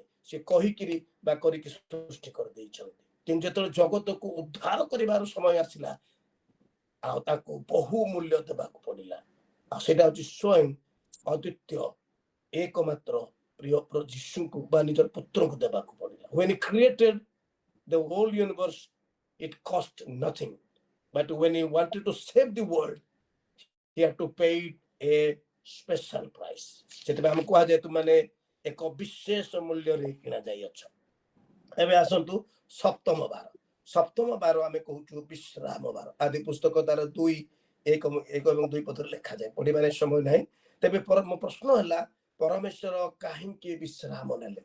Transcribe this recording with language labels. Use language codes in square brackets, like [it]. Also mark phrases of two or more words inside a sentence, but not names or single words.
[or] ସେ କହିକିରି ବା କରିକି ସୃଷ୍ଟି କରିଦେଇଛନ୍ତି। କିନ୍ତୁ ଯେତେବେଳେ ଜଗତକୁ ଉଦ୍ଧାର କରିବାର ସମୟ ଆସିଲା ଆଉ ତାକୁ ବହୁ ମୂଲ୍ୟ ଦେବାକୁ ପଡିଲା। ଆଉ ସେଇଟା ହଉଛି ସ୍ୱୟଂ ଅଦ୍ୱିତୀୟ ଏକମାତ୍ର ପ୍ରିୟ ଯୀଶୁଙ୍କୁ ବା ନିଜର ପୁତ୍ରକୁ ଦେବାକୁ ପଡିଲା। [en] When he created the whole universe, it cost nothing. But when he wanted to save the world, he had to pay a special price. [or] ସେଥିପାଇଁ ଆମେ କୁହାଯାଏ ତୁମାନେ ଏକ ବିଶେଷ ମୂଲ୍ୟରେ କିଣା ଯାଇଅଛ। ଏବେ ଆସନ୍ତୁ ସପ୍ତମ ବାର। ସପ୍ତମ ବାର ଆମେ କହୁଛୁ ବିଶ୍ରାମ ବାର। ଆଦି ପୁସ୍ତକ ତାର 2:1 ପଦରେ ଲେଖାଯାଏ। ପଢିବାରେ ସମୟ ନାହିଁ। ତେବେ ମୋ ପ୍ରଶ୍ନ ହେଲା ପରମେଶ୍ୱର କାହିଁକି ବିଶ୍ରାମ ନେଲେ?